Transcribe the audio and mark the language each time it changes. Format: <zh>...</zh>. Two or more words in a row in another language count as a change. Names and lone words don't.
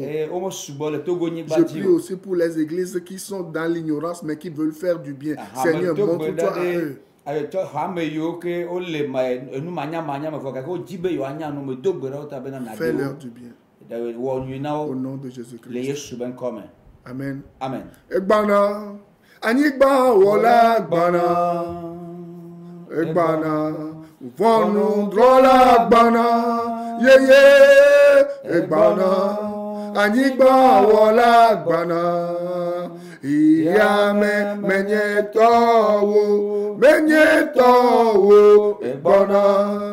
<fr>Je prie aussi pour les églises qui sont dans l'ignorance mais qui veulent faire du bien. Seigneur, montre-toi à eux. Fais-leur du bien. Au nom de Jésus-Christ. Amen. Amen.</fr> <ee>Egbana, anigba wola gbana, egbana, vonu drola gbana, yeye, egbana, anigba wola gbana, iya menyetowo, egbana.</ee>